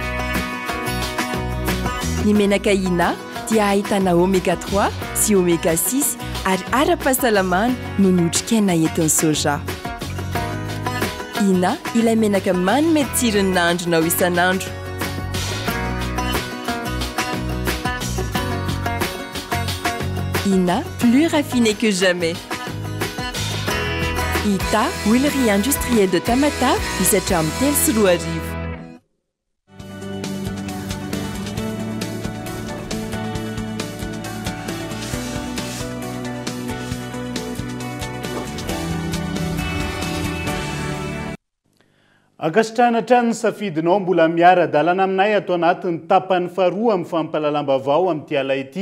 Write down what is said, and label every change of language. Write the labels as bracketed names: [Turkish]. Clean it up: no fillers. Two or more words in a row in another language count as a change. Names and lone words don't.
[Malagasy] Ny menaka Ina dia ahitana oméga 3 sy oméga 6 ary ara-pahasalamana no ny otrikaina entin'ny soja. Ina ilay menaka manome tsirony nahandronao isan'andro. [French] Ina plus raffiné que jamais. [Malagasy] Ita, huilerie industrielle de Tamata, 17 amin'ny telo sy roa arivo. Ankasitrahana hatrany ny safidinao mbola miara-dalana aminay atao anatin'ny tapany faharoa amin'ny fampahalalam-baovao amin'ity ala ity.